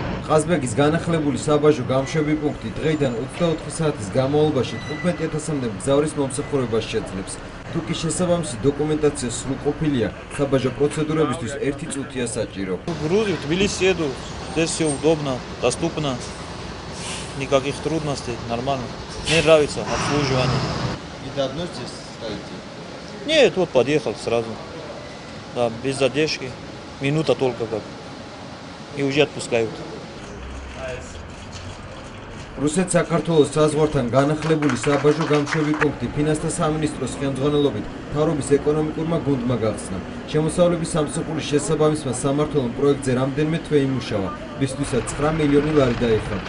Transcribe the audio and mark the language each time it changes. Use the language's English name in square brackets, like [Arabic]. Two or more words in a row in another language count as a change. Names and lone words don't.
[Georgian] ყაზბეგის განახლებული საბაჟო გამშვები პუნქტი დღეიდან 24 საათის განმავლობაში 15,000-მდე მგზავრის მომსახურებას შეძლებს. Თუკი შესაბამისი დოკუმენტაცია სრულყოფილია, საბაჟო პროცედურებისთვის 1 წუთია საჭირო. [Russian] Грузим, в Тбилиси еду, здесь все удобно, доступно, никаких трудностей, нормально. Мне нравится обслуживание. И давно здесь стоите? Нет, вот подъехал сразу. Да, без задержки, минута только как. И уже отпускают. [Georgian] რუსეთ-საქართველოს საზღვართან განახლებული საბაჟო გამშვები პუნქტი ფინანსთა სამინისტროს ხელმძღვანელობით მთავრობის ეკონომიკურმა გუნდმა გახსნა. შემოსავლების სამსახურის შესაბამისმა სამმართველომ პროექტზე რამდენიმე თვე იმუშავა, მისთვისაც 9 მილიონი ლარი დაიხარჯა.